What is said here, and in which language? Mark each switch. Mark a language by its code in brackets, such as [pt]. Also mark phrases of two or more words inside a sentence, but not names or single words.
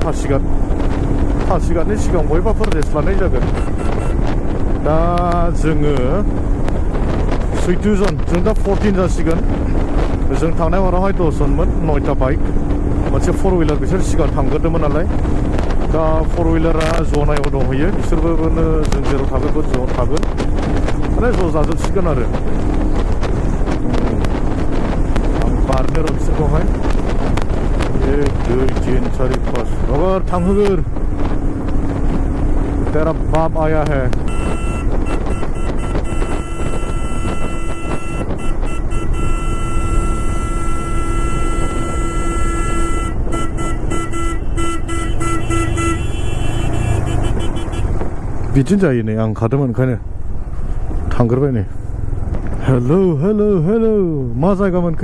[brx] पासिघाटनि सिगां बयबाफोर रेस्ट लानाय जागोन दा जोङो 14 जन जों दा 14 जासिगोन जों थांनाय हरावहाय 10 जनमोन 9टा बाइक मोनसे 4 व्हिलार बिसोर सिगां थांग्रोदोंमोन नालाय दा 4 व्हिलारा जनायाव दंहैयो बिसोरबो जों जेराव थागोन ज' थागोन माने ज' जाजोबसिगोन आरो आं बारनो र' बिसोरखौहाय 1 2 3 4 5 रगर थांहोगोर [hi] तेरा बाप आया है [brx] बिदिनो जायो नै आं ओंखारदोंमोन ओंखायनो थांग्रोबाय नै हेल' मा जायगामोनखो